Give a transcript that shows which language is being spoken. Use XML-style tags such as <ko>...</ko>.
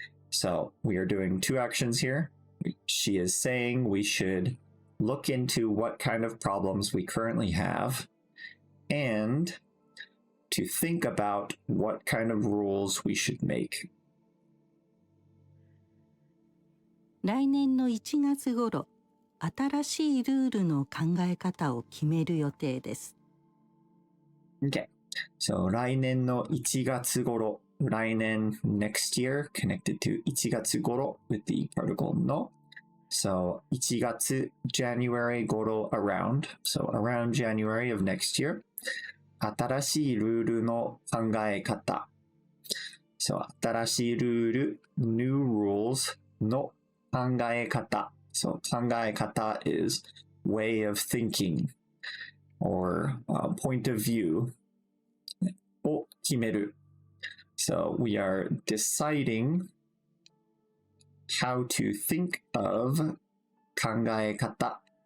<en>So we are doing two actions here. She is saying we should look into what kind of problems we currently have and to think about what kind of rules we should make.</en> <ja>来年の1月頃、新しいルールの考え方を決める予定です。</ja> <en>Okay. So 来年の1月頃、来年 next year connected to 1月頃 with the particle no. So 1月 January 頃 around. So around January of next year.</en> <ja>新しいルールの考え方。</ja> <en>So</en> <ja>新しいルール</ja> <en>new rules の考え方 So 考え方 is way of thinking or point of view</en> <ja>を決める</ja> <en>So we are deciding how to think of 考え方</en>